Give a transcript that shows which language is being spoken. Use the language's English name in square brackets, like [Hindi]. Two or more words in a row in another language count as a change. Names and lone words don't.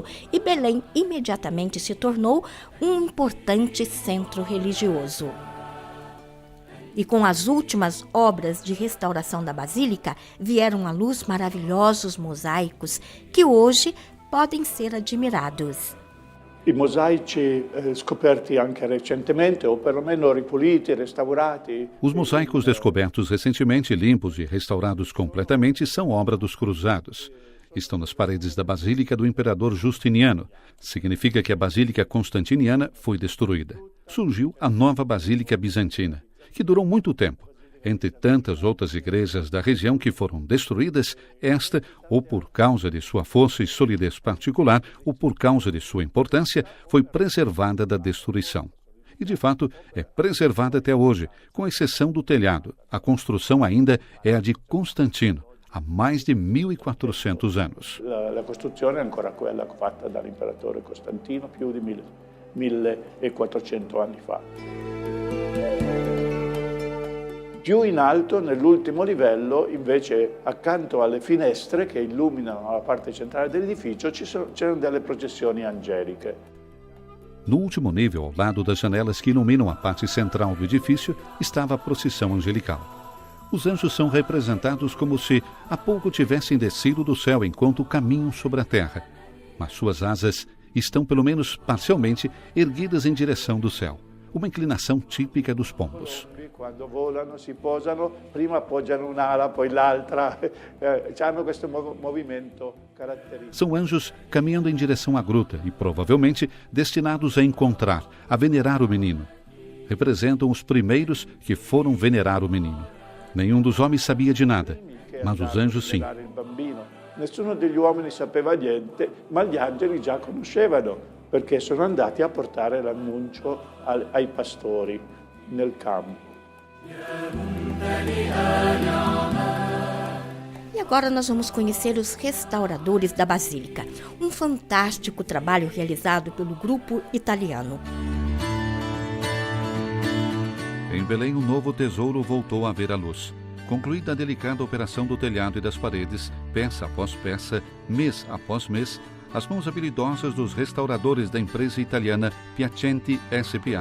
[Portuguese] e Belém imediatamente se tornou um importante centro religioso. E com as últimas obras de restauração da Basílica, vieram à luz maravilhosos mosaicos que hoje podem ser admirados. [Italian] I mosaici scoperti anche recentemente, [Portuguese] ou pelo menos [Italian] ripuliti, restaurati. [Portuguese] Os mosaicos descobertos recentemente, limpos e restaurados completamente, são obra dos cruzados. Estão nas paredes da Basílica do Imperador Justiniano. Significa que a Basílica Constantiniana foi destruída. Surgiu a nova Basílica Bizantina, que durou muito tempo. Entre tantas outras igrejas da região que foram destruídas, esta, ou por causa de sua força e solidez particular, ou por causa de sua importância, foi preservada da destruição. E, de fato, é preservada até hoje, com exceção do telhado. A construção ainda é a de Constantino, há mais de 1400 anos. [Italian] La costruzione è ancora quella fatta dall'imperatore Costantino più di 1400 anni fa. Più in alto, nell'ultimo livello, invece, accanto alle finestre che illuminano la parte centrale dell'edificio, c'erano delle processioni angeliche. [Portuguese] No último nível, ao lado das janelas que iluminam a parte central do edifício, estava a procissão angelical. Os anjos são representados como se há pouco tivessem descido do céu enquanto caminham sobre a terra, mas suas asas estão, pelo menos parcialmente, erguidas em direção do céu. uma inclinação típica dos pombos. [Italian] Quando volano, si posano, prima appoggiano un'ala, poi l'altra, hanno questo movimento caratteristico. [Portuguese] São anjos caminhando em direção à gruta e provavelmente destinados a encontrar, a venerar o menino. Representam os primeiros que foram venerar o menino. Nenhum dos homens sabia de nada, mas os anjos sim. [Italian] Nessuno degli uomini sapeva niente, ma gli angeli già conoscevano, perché sono andati a portare l'annuncio ai pastori nel campo. [Portuguese] E agora nós vamos conhecer os restauradores da Basílica, um fantástico trabalho realizado pelo grupo italiano. Em Belém, um novo tesouro voltou a ver a luz. Concluída a delicada operação do telhado e das paredes, peça após peça, mês após mês, as mãos habilidosas dos restauradores da empresa italiana Piacenti S.p.A.